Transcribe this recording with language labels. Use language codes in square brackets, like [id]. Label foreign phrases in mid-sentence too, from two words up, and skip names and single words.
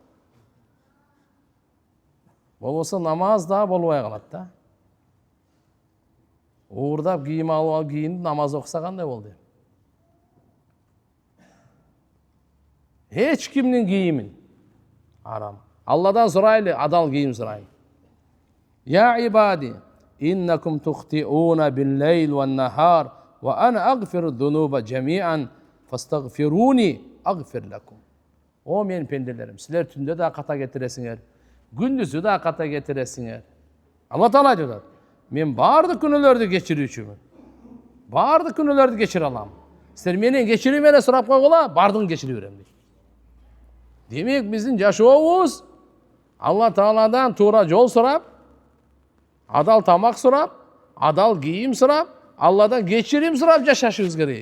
[ky] Болбосо намаз да болбой калат да. Уурдап кийим алып кийинип намаз окуса кандай болду? Эч кимдин кийимин арам. Алладан сурайлы, адал кийим сурайлы. [ar] يا عبادي، إنكم تخطئون بالليل والنهار, وأنا أغفر الذنوب جميعا، فاستغفروني أغفر لكم. [ky] О мен пенделерим, силер түндө да ката кетиресиңер, күндүзү да ката кетиресиңер. Алла Таала айтат, мен бардык күнөөлөрдү кечирүүчүмүн. Бардык күнөөлөрдү кечире алам. Силер менен кечирим менен сурап койгула, бардыгын кечире берем дейт. Демек биздин жашообуз Алла Тааладан туура жол сурап, адал тамак сурап, адал кийим сурап, Алладан кечирим сурап жашашыбыз керек.